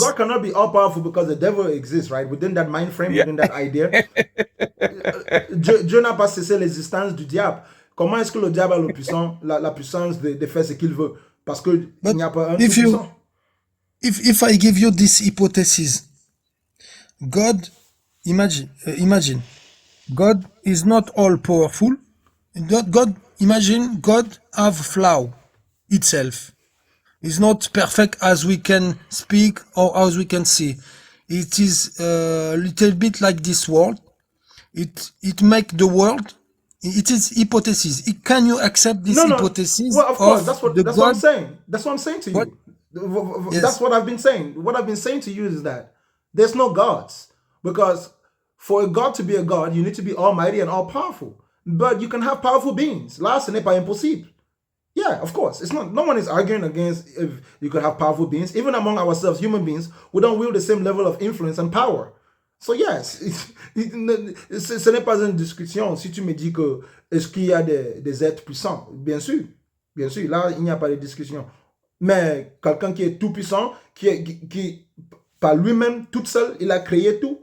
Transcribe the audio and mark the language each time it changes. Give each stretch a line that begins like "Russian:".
English: God cannot be all powerful because the devil exists, right? Within that mind frame, within that idea.
French: Dieu n'a pas cessé l'existence du diable. Comment est-ce que le diable a la puissance de faire ce qu'il veut? Parce qu'il n'y a pas un tout puissant.
English: If I give you this hypothesis, God, imagine, God is not all powerful. Imagine God have flaw itself. It's not perfect as we can speak or as we can see. It is a little bit like this world. It make the world. It is hypothesis. Can you accept this hypothesis? Well, of course. That's what I'm saying. That's what I'm saying to you. What? Yes. That's what I've been saying. What I've been saying to you is that there's no gods, because for a God to be a God, you need to be almighty and all powerful. But you can have powerful beings.
French: Là, ce n'est pas impossible.
English: Yeah, of course. It's not. No one is arguing against if you could have powerful beings. Even among ourselves, human beings, we don't wield the same level of influence and power. So yes,
French: ce n'est pas une discussion. Si tu me dis que est-ce qu'il y a des êtres puissants, bien sûr, là il n'y a pas de discussion. Mais quelqu'un qui est tout puissant, qui par lui-même, toute seule, il a créé tout.